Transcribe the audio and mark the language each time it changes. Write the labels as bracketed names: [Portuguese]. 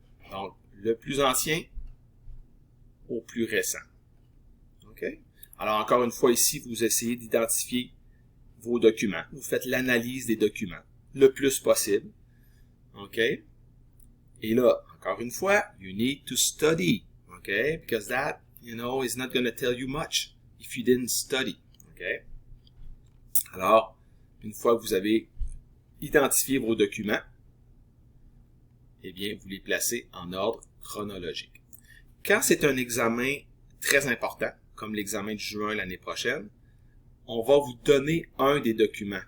[French] Donc, le plus ancien au plus récent. OK? Alors, encore une fois, ici, vous essayez d'identifier vos documents. Vous faites l'analyse des documents le plus possible. OK? Et là, encore une fois, [English] you need to study. [French] OK? [English] Because that, is not going to tell you much if you didn't study. OK? [French] Alors, une fois que vous avez identifié vos documents, eh bien, vous les placez en ordre chronologique. Quand c'est un examen très important, comme l'examen de juin l'année prochaine, on va vous donner un des documents.